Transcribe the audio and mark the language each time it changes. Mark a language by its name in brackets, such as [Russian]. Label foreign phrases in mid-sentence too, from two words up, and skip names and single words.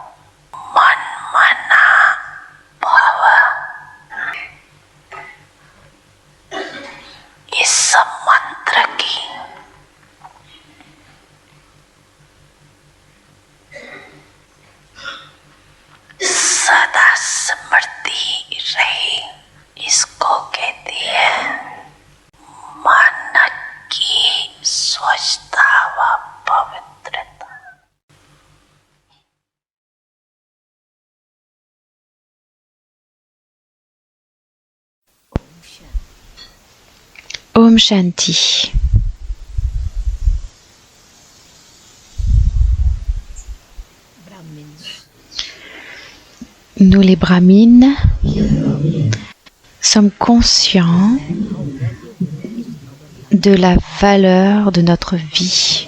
[Hindi] मन मना भव, इस मंत्र की सदा स्मृति रहे, इसको कहती है मन की स्वच्छता व पवित्रता। Om Shanti. [French] Nous les brahmines sommes conscients de la valeur de notre vie.